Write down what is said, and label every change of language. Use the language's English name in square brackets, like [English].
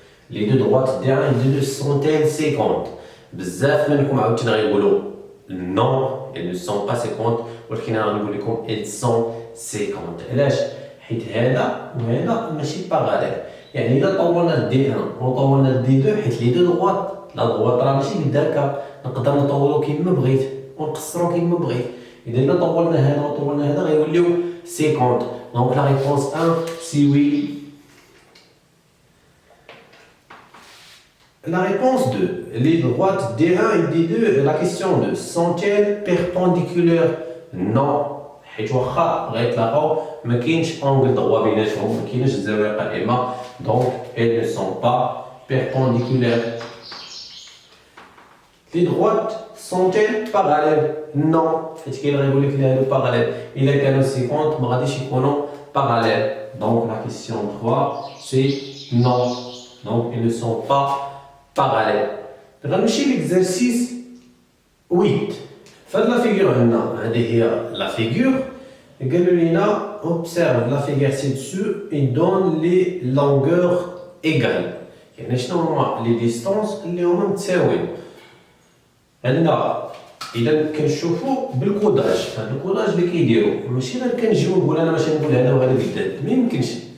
[Arabic] لي دو [French] droites D1 et D2 sont-elles séquentes؟ [Arabic] بزاف منكم عاوتاني غيقولوا [French] non, elles ne sont pas séquentes [Arabic] ولكن انا غنقول لكم [French] elles sont séquentes. [Arabic] علاش؟ حيت هذا وهذا ماشي باراليل. يعني إذا طولنا D1 وطولنا D2 حيت لي دو دغوات لا دغوات راه ماشي بالدركة نقدر نطولو كيما بغيت ونقصرو كيما بغيت. إذا إلا طولنا هذا وطولنا هذا غيوليو سيكونت. دونك لا ريبونس 1 سي وي. [French] La réponse 2. Les droites D1 et D2, la question 2. Sont-elles perpendiculaires? Non. [Arabic] حيت واخا غيتلاقاو ما كاينش اونغل دغوا بيناتهم ما كاينش الزاويه قائمه [French] donc elles ne sont pas perpendiculaires. Les droites sont-elles parallèles? Non. [Arabic] حيت كاين غيقول لك لا هادو باراليل الا كانوا سيكونت ما غاديش يكونوا [French] parallèles. Donc la question 3 c'est non. Donc ils ne sont pas parallèles. [Arabic] غنمشي [French] l'exercice 8. [Arabic] فهاد لا فيغور هنا هذه هي لا فيغور قالوا لينا [French] observe la figure ci-dessus et donne les longueurs égales. [Arabic] يعني شنو هما لي ديستونس اللي هما متساويين. عندنا اذا كنشوفوا بالكوداج هذا الكوداج اللي كيديروا ماشي غير كنجيو نقول انا باش نقول هذا وهذا بالذات ما يمكنش.